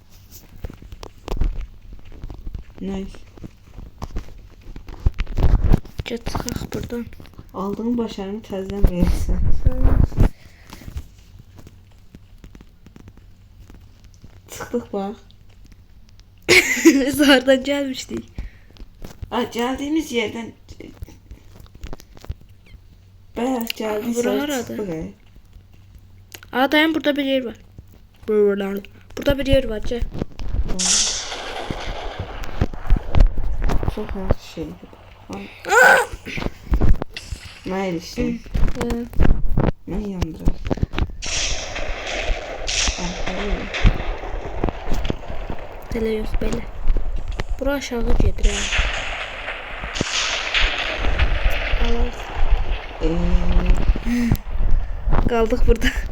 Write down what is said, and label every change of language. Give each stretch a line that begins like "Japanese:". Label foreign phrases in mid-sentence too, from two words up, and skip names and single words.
English: Nice.
Azerbaijani: Get çıxaq buradan. Aldığın başarını təzədən verirsən. Çıxdıq bax. Biz hardan gəlmişdik?
Turkish: Geldiğimiz yerden bayağı geldiğimiz
Azerbaijani: Bura yer haradır? çıxdıq. Aa, dayan, burada bir yer var. Burada bir yer var. Gel.
Turkish: Çok her şey. Ne eriştin?
Azerbaijani: Ne yandırar? Elə yox, belə. Bura aşağı gedir. Alar. Qaldıq burada.